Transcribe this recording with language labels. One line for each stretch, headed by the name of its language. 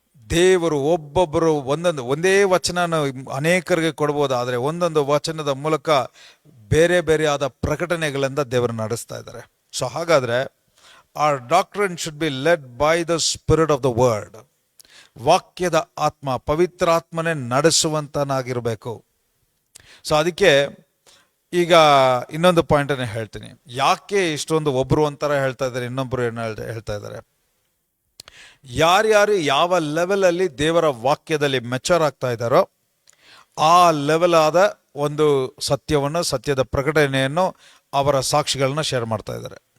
Kannada: ದೇವರು ಒಬ್ಬೊಬ್ಬರು ಒಂದೇ ವಚನ ಅನೇಕರಿಗೆ ಕೊಡ್ಬೋದು, ಆದರೆ ಒಂದೊಂದು ವಚನದ ಮೂಲಕ ಬೇರೆ ಬೇರೆ ಆದ ಪ್ರಕಟಣೆಗಳಿಂದ ದೇವರು ನಡೆಸ್ತಾ ಇದ್ದಾರೆ. ಸೊ ಹಾಗಾದರೆ
English: our doctrine should be led by the spirit of the word.
Kannada: ವಾಕ್ಯದ ಆತ್ಮ, ಪವಿತ್ರ ಆತ್ಮನೇ ನಡೆಸುವಂತನಾಗಿರಬೇಕು. ಸೊ ಅದಕ್ಕೆ ಈಗ ಇನ್ನೊಂದು ಪಾಯಿಂಟನ್ನು ಹೇಳ್ತೀನಿ. ಯಾಕೆ ಇಷ್ಟೊಂದು ಒಬ್ಬರು ಒಂಥರ ಹೇಳ್ತಾ ಇದ್ದಾರೆ, ಇನ್ನೊಬ್ಬರು ಏನು ಹೇಳ್ತಾ ಇದ್ದಾರೆ? ಯಾರ್ಯಾರು ಯಾವ ಲೆವೆಲಲ್ಲಿ ದೇವರ ವಾಕ್ಯದಲ್ಲಿ ಮೆಚೂರ್ ಆಗ್ತಾ ಇದ್ದಾರೋ ಆ ಲೆವೆಲ್ ಆದ ಒಂದು ಸತ್ಯವನ್ನು, ಸತ್ಯದ ಪ್ರಕಟಣೆಯನ್ನು, ಅವರ ಸಾಕ್ಷಿಗಳನ್ನ ಶೇರ್ ಮಾಡ್ತಾ ಇದ್ದಾರೆ.